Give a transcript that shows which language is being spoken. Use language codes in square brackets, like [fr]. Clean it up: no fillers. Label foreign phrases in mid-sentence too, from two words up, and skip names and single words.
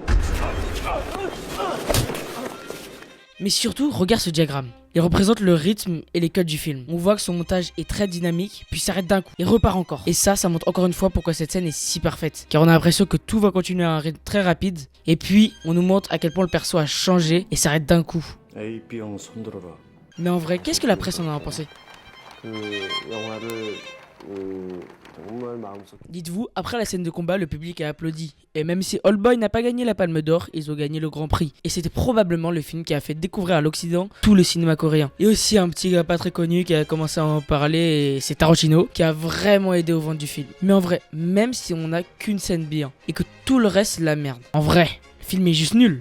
[fr] Mais surtout, regarde ce diagramme. Il représente le rythme et les codes du film. On voit que son montage est très dynamique, puis s'arrête d'un coup et repart encore. Et ça montre encore une fois pourquoi cette scène est si parfaite. Car on a l'impression que tout va continuer à un rythme très rapide. Et puis, on nous montre à quel point le perso a changé et s'arrête d'un coup. [ko] A형 손들어라. [fr] Mais en vrai, qu'est-ce que la presse en a pensé? [ko] 그 영화를 정말 마음속 [fr] Dites-vous, après la scène de combat, le public a applaudi. Et même si Oldboy n'a pas gagné la Palme d'Or, ils ont gagné le Grand Prix. Et c'était probablement le film qui a fait découvrir à l'Occident tout le cinéma coréen. Et aussi un petit gars pas très connu qui a commencé à en parler, et c'est Tarantino, qui a vraiment aidé au vente du film. Mais en vrai, même si on n'a qu'une scène bien, et que tout le reste c'est la merde, en vrai, le film est juste nul.